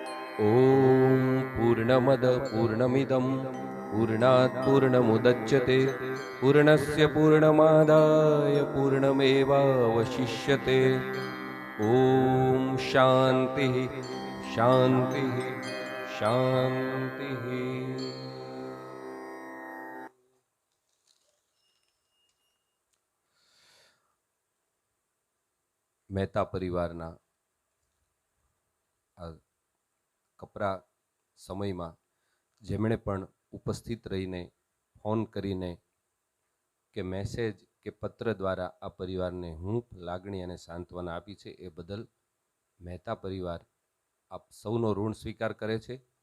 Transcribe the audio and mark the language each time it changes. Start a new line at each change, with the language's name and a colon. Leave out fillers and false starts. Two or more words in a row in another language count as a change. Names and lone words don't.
Sanskrit: ॐ पूर्णमद पूर्णमिदं पूर्णात् पूर्णमुदच्यते पूर्णस्य पूर्णमादाय पूर्णमेवावशिष्यते। ॐ शान्तिः शान्तिः शान्तिः।
Gujarati: મહેતા પરિવારના આ કપરા સમયમાં જેમણે પણ ઉપસ્થિત રહીને ફોન કરીને કે મેસેજ કે પત્ર દ્વારા આ પરિવારને હૂંફ લાગણી અને સાંત્વના આપી છે એ બદલ મહેતા પરિવાર આપ સૌનો ઋણ સ્વીકાર કરે છે.